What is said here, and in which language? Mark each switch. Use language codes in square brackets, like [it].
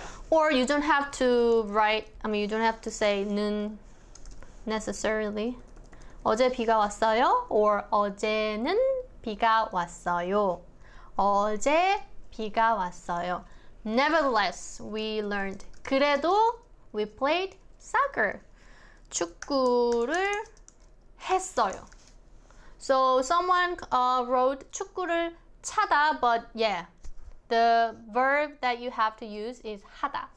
[en] Or you don't have to write, you don't have to say 는 necessarily. [ko] 어제 비가 왔어요? Or 어제는 비가 왔어요. 어제 비가 왔어요. [en] Nevertheless, we learned. 그래도 we played soccer. [ko] 축구를 했어요. [en] So someone wrote [ko] 축구를 차다, [en] but yeah, the verb that you have to use is 하다.